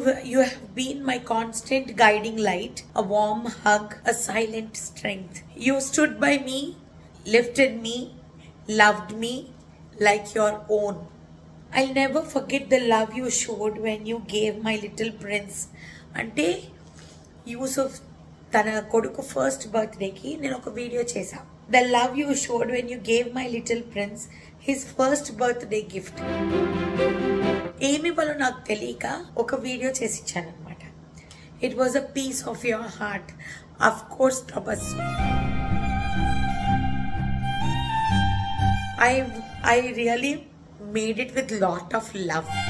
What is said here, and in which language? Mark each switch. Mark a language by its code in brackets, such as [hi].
[en] You have been my constant guiding light, a warm hug, a silent strength. You stood by me, lifted me, loved me like your own. I'll never forget the love you showed when you gave my little prince. [te] అంటే యూసుఫ్ తన కొడుకు first బర్త్డేకి నేను ఒక video చేశా. [en] The love you showed when you gave my little prince his first birthday gift. [te] ఏమి బలో నాకు తెలియక ఒక వీడియో చేసి ఇచ్చాను అనమాట. [en] It was a piece of your heart. Of course, Tabassum. I really made it with lot of love.